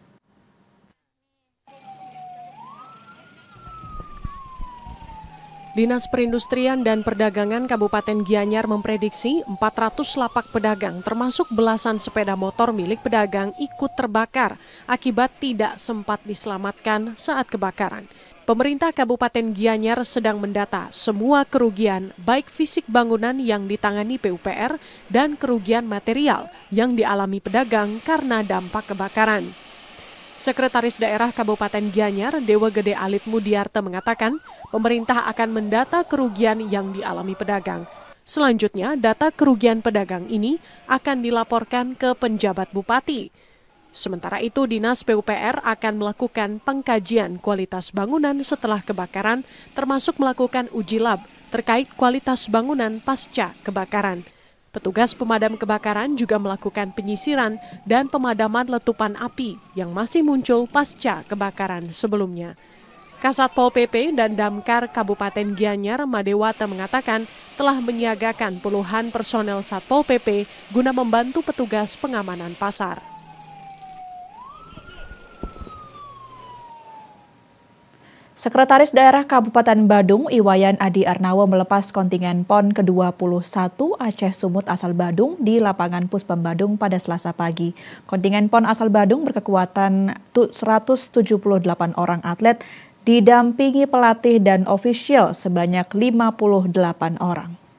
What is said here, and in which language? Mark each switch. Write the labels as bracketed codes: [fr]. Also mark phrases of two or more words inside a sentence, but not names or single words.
[id] Dinas Perindustrian dan Perdagangan Kabupaten Gianyar memprediksi 400 lapak pedagang termasuk belasan sepeda motor milik pedagang ikut terbakar akibat tidak sempat diselamatkan saat kebakaran. Pemerintah Kabupaten Gianyar sedang mendata semua kerugian baik fisik bangunan yang ditangani PUPR dan kerugian material yang dialami pedagang karena dampak kebakaran. Sekretaris Daerah Kabupaten Gianyar, Dewa Gede Alit Mudiarte mengatakan, pemerintah akan mendata kerugian yang dialami pedagang. Selanjutnya, data kerugian pedagang ini akan dilaporkan ke penjabat bupati. Sementara itu, Dinas PUPR akan melakukan pengkajian kualitas bangunan setelah kebakaran, termasuk melakukan uji lab terkait kualitas bangunan pasca kebakaran. Petugas pemadam kebakaran juga melakukan penyisiran dan pemadaman letupan api yang masih muncul pasca kebakaran sebelumnya. Kasat Pol PP dan Damkar Kabupaten Gianyar, Madewata mengatakan telah menyiagakan puluhan personel Satpol PP guna membantu petugas pengamanan pasar. Sekretaris Daerah Kabupaten Badung, Iwayan Adi Arnawo melepas kontingen PON ke-21 Aceh Sumut asal Badung di lapangan Puspem Badung pada Selasa pagi. Kontingen PON asal Badung berkekuatan 178 orang atlet, didampingi pelatih dan ofisial sebanyak 58 orang.